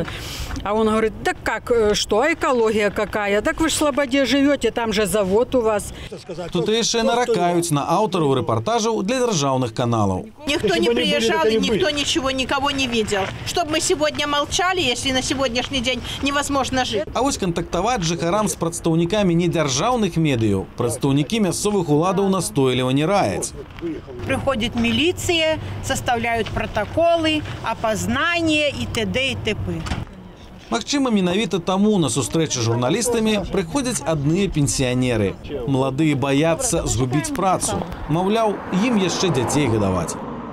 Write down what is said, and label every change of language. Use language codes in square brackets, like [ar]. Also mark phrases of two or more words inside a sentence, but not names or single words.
[ru] А он говорит, да как, что, экология какая? Так вы ж в Слободе живете, там же завод у вас. Тут еще наракают на авторов репортажей для державных каналов. Никто не приезжал, и никто ничего, никого не видел. Чтобы мы сегодня молчали, если на сегодняшний день невозможно жить. [be] А вось кантактаваць жыхарам з прадстаўнікамі недзяржаўных медыяў прадстаўнікі мясцовых уладаў настойліва не раяць. [ru] Приходит милиция, составляют протоколы, опознание и т.д. и т.п. [be] Магчыма, менавіта таму на сустрэчы з журналістамі прыходзяць адныя пенсіянеры. Маладыя баяцца згубіць працу. Маўляў, ім яшчэ дзяцей гадаваць.